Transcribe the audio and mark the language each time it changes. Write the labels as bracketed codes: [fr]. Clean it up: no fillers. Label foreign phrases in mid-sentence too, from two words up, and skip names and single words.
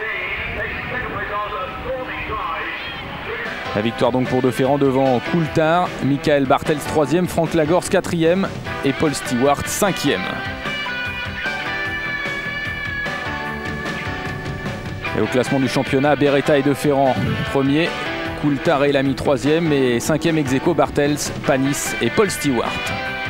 [fr] La victoire donc pour de Ferrand devant Coulthard, Michael Bartels 3e, Franck Lagorce 4e et Paul Stewart 5e. Et au classement du championnat, Beretta et de Ferrand premier, Coulthard et Lamy 3e et 5e ex aequo Bartels, Panis et Paul Stewart.